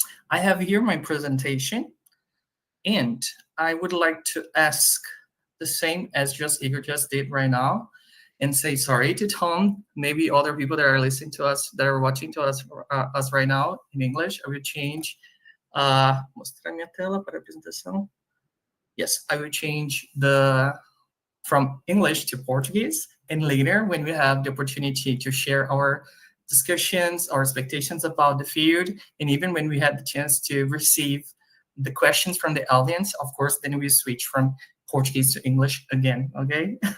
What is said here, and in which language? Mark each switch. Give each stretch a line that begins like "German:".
English: I have here my presentation, and I would like to ask the same as Igor just did right now, and say sorry to Tom, maybe other people that are listening to us, that are watching to us right now in English. I will change.
Portuguese: Mostrar minha tela para apresentação.
English: Yes, I will change from English to Portuguese, and later when we have the opportunity to share our discussions, our expectations about the field, and even when we had the chance to receive the questions from the audience, of course, then we switch from Portuguese to English again, okay?